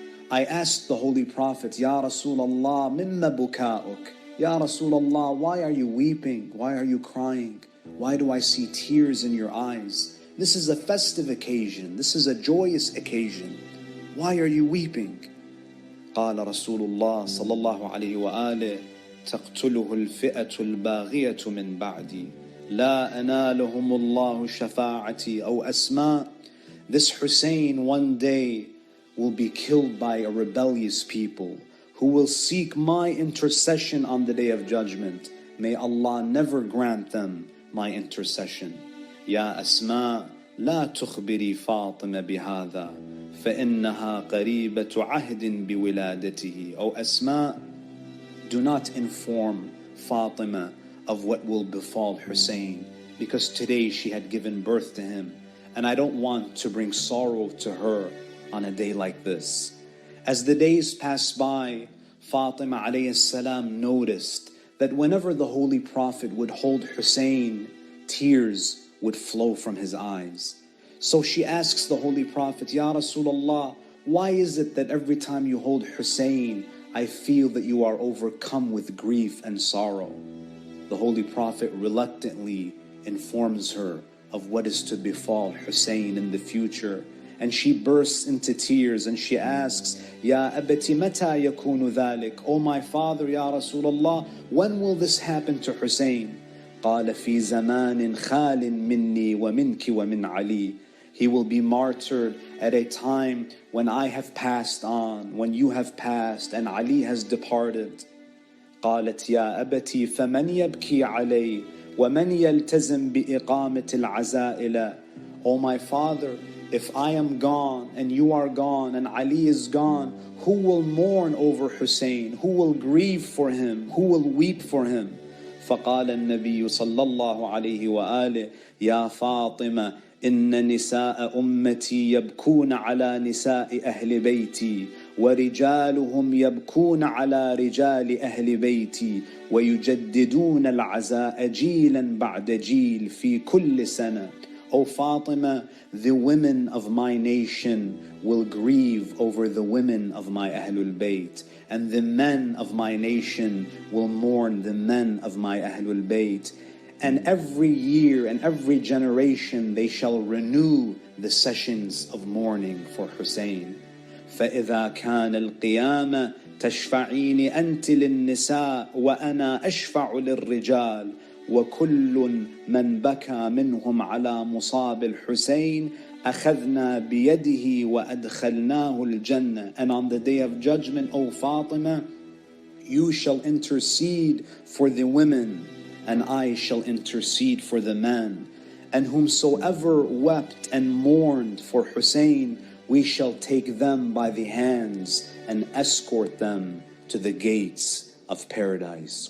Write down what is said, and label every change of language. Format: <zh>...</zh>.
<en>I asked the Holy Prophet,</en> <ar>Ya Rasulullah, mimma buka'uk?</ar> <en>Ya Rasulullah, why are you weeping? Why are you crying? Why do I see tears in your eyes? This is a festive occasion. This is a joyous occasion. Why are you weeping?</en> <ar>قال رسول الله صلى الله عليه وآله تقتله الفئة الباغية من بعدي لا أنالهم الله شفاعتي أو أسماء.</ar> <en>This Hussein one day will be killed by a rebellious people who will seek my intercession on the day of judgment. May Allah never grant them my intercession.</en> <ar>يا أسماء لا تخبري فاطمة بهذا فإنها قريبة عهد بولادته.</ar> <en>O Asma, do not inform Fatima of what will befall Hussein, because today she had given birth to him, and I don't want to bring sorrow to her on a day like this. As the days passed by, Fatima alayhi salam noticed that whenever the Holy Prophet would hold Hussein, tears would flow from his eyes. So she asks the Holy Prophet, Ya Rasulullah, why is it that every time you hold Hussein, I feel that you are overcome with grief and sorrow? The Holy Prophet reluctantly informs her of what is to befall Hussein in the future, and she bursts into tears and she asks,</en> <ar>Ya abati mata yakunu dhalik?</ar> <en>Oh my father, Ya Rasulullah, when will this happen to Hussein?</en> <ar>قال في زمان خال مني ومنك ومن علي.</ar> <en>He will be martyred at a time when I have passed on, when you have passed, and Ali has departed.</en> <ar>قالت يا أبتي فمن يبكي علي ومن يلتزم بإقامة العزائل.</ar> <en>Oh my father, if I am gone and you are gone and Ali is gone, who will mourn over Hussein? Who will grieve for him? Who will weep for him?</en> <ar>فقال النبي صلى الله عليه وآله يا فاطمة إن نساء أمتي يبكون على نساء أهل بيتي ورجالهم يبكون على رجال أهل بيتي ويجددون العزاء جيلا بعد جيل في كل سنة.</ar> <en>O Fatima, the women of my nation will grieve over the women of my Ahlul Bayt, and the men of my nation will mourn the men of my Ahlul Bayt. And every year and every generation they shall renew the sessions of mourning for Hussein.</en> <ar>فَإِذَا كَانَ الْقِيَامَةِ تَشْفَعِينِ أَنْتِ لِلنِّسَاءِ وَأَنَا أَشْفَعُ لِلرِّجَالِ وكل من بكى منهم على مصاب الحسين أخذنا بيده وأدخلناه الجنة.</ar> <en>And on the day of judgment, O Fatima, you shall intercede for the women, and I shall intercede for the men. And whomsoever wept and mourned for Hussein, we shall take them by the hands and escort them to the gates of paradise.</en>